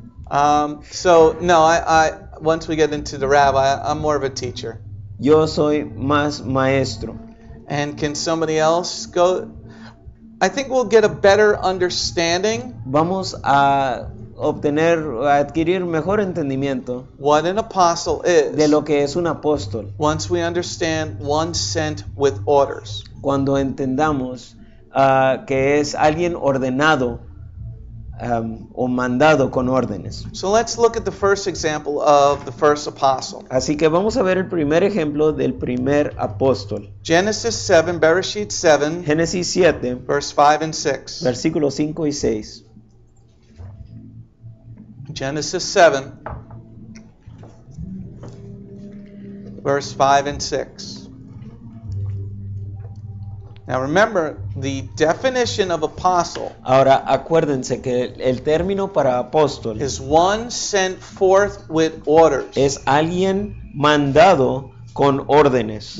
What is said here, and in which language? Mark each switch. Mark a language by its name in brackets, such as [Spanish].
[English] So no, I once we get into the rabbi, I'm more of a teacher. [Spanish] Yo soy más maestro. [English] And can somebody else go? I think we'll get a better understanding [Spanish] Vamos a adquirir mejor entendimiento [English] what an apostle is [Spanish] de lo que es un apóstol [English] once we understand one sent with orders. [Spanish] cuando entendamos que es alguien ordenado o mandado con órdenes. [English] So let's look at the first example of the first apostle. [Spanish] Así que vamos a ver el primer ejemplo del primer apóstol. [English] Genesis 7, Bereshit 7, [Spanish] Génesis 7, [English] verse 5 and 6. [Spanish] versículos 5 y 6. [English] Genesis 7, verse 5 and 6. Now remember, the definition of apostle [Spanish] Ahora acuérdense que el término para apóstol [English] is one sent forth with orders, [Spanish] es alguien mandado con órdenes,